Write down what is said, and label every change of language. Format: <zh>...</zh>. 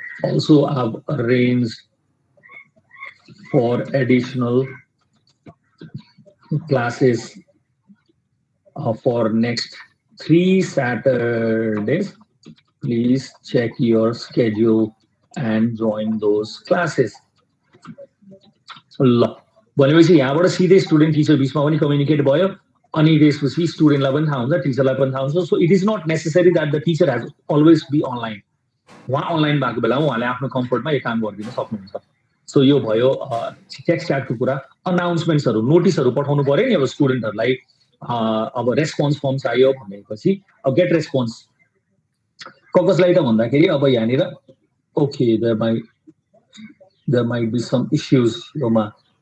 <en>Also, I've arranged for additional classes for next 3 Saturdays. Please check your schedule and join those classes.</en> <ne>ल भनेपछि यहाँबाट सिधै student teacher बिचमा पनि communicate भयो, अनि त्यसपछि स्टुडेन्टलाई पनि थाहा हुन्छ, टिचरलाई पनि थाहा हुन्छ।</ne> <en>So it is not necessary that the teacher has always be online.</en> <ne>उहाँ अनलाइन भएको बेलामा उहाँले आफ्नो कम्फर्टमा यो काम गरिदिन सक्नुहुन्छ। सो यो भयो टेक्स्ट च्याटको कुरा। अनाउन्समेन्ट्सहरू नोटिसहरू पठाउनु पर्यो नि अब स्टुडेन्टहरूलाई। अब रेस्पोन्स फर्म चाहियो भनेपछि अब गेट रेस्पोन्स कसलाई त भन्दाखेरि अब यहाँनिर okay</ne> <en>there might be some issues, Roma.</en>